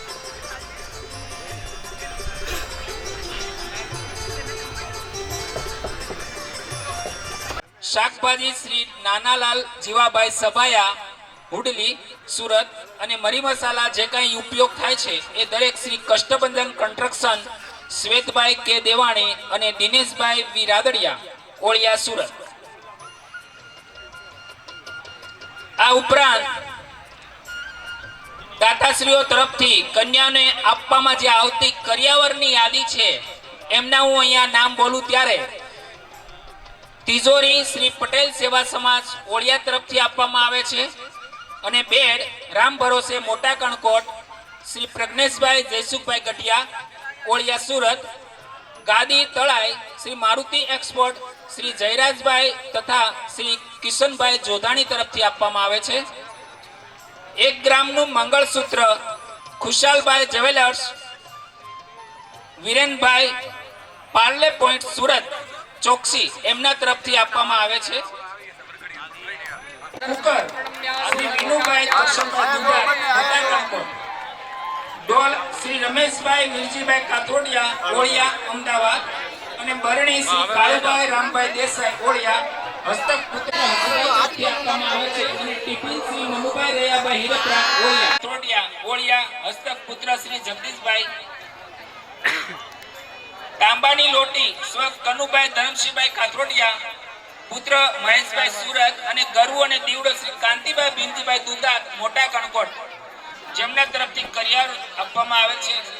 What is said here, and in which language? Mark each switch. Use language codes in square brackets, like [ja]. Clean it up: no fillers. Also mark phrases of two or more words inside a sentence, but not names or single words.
[gu] શાકભાજી શ્રી નાનાલાલ જીવાભાઈ સભાયા હુડલી સુરત અને મરી મસાલા જે કાંઈ ઉપયોગ થાય છે એ દરેક શ્રી કષ્ટબંધન કન્સ્ટ્રક્શન શ્વેતભાઈ કે દેવાણી અને દિનેશભાઈ વી રાદડિયા ઓળિયા સુરત। આ ઉપરાંત દાતાશ્રીઓ તરફથી કન્યાને આપવામાં જે આવતી કરિયાવરની યાદી છે એમના હું અહીંયા નામ બોલું ત્યારે તિજોરી શ્રી પટેલ સેવા સમાજ ઓળિયા તરફથી આપવામાં આવે છે અને બેડ રામ ભરોસે મોટા કણકોટ શ્રી પ્રજ્ઞેશભાઈ જયસુખભાઈ ગઢિયા ઓળિયા સુરત। ગાદી તળાઈ શ્રી મારુતિ એક્સપોર્ટ શ્રી જયરાજભાઈ તથા શ્રી કિશનભાઈ જોધાણી તરફથી આપવામાં આવે છે। 1 ગ્રામનું મંગળસૂત્ર ખુશાલભાઈ જ્વેલર્સ વીરેનભાઈ પાર્લે પોઈન્ટ સુરત ચોકસી એમના તરફથી આપવામાં આવે છે। કુકર શ્રી વિનુભાઈ દર્શનભાઈ દુધાર મોટા કણકોટ। ડોલ શ્રી રમેશભાઈ વિરજીભાઈ કાથોડિયા ઓળિયા અમદાવાદ અને બરણી શ્રી કાળુભાઈ રામભાઈ દેસાઈ ઓળિયા હસ્તક પુત્ર તરફથી આપવામાં આવે છે અને ટિફિન શ્રી મનુભાઈ રયાભાઈ હિરપરા ઓળિયા કાથોડિયા ઓળિયા હસ્તક પુત્ર શ્રી જગદીશભાઈ। તાંબાની લોટી સ્વ કનુભાઈ ધર્મસિંહભાઈ કાથરોડિયા પુત્ર મહેશભાઈ સુરત અને ગરુ અને દીવડો શ્રી કાંતિભાઈ બિંદીભાઈ દુધાર મોટા કણકોટ જેમના તરફથી કરિયર આપવામાં આવે છે।